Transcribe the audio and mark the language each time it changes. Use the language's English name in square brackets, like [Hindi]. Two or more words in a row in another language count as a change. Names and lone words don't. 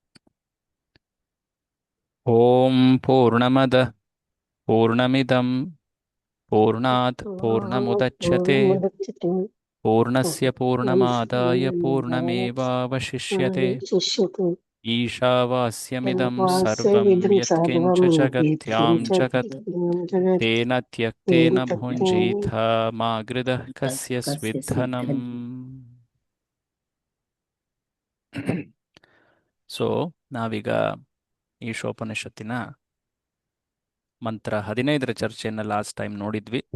[Sanskrit] ಓಂ ಪೂರ್ಣಮದ ಪೂರ್ಣಮಿದಂ ಪೂರ್ಣಾತ್ ಪೂರ್ಣಮುದಚ್ಯತೆ ಪೂರ್ಣಸ್ಯ ಪೂರ್ಣಮಾದಾಯ ಪೂರ್ಣಮೇವಾವಶಿಷ್ಯತೆ. ಈಶಾವಾಸ್ಯಮಿದಂ ಸರ್ವಂ ಯತ್ಕಿಂಚ ಜಗತ್ಯಾಂ ಜಗತ್ ತೇನ ತ್ಯಕ್ತೇನ ಭುಂಜೀಥ ಮಾ ಗೃಧಃ ಕಸ್ಯ ಸ್ವಿद्धನಂ. [Kannada] ಸೊ ನಾವೀಗ ಈಶೋಪನಿಷತ್ತಿನ ಮಂತ್ರ 15ರ ಚರ್ಚೆಯನ್ನು [English] last time [Kannada] ನೋಡಿದ್ವಿ.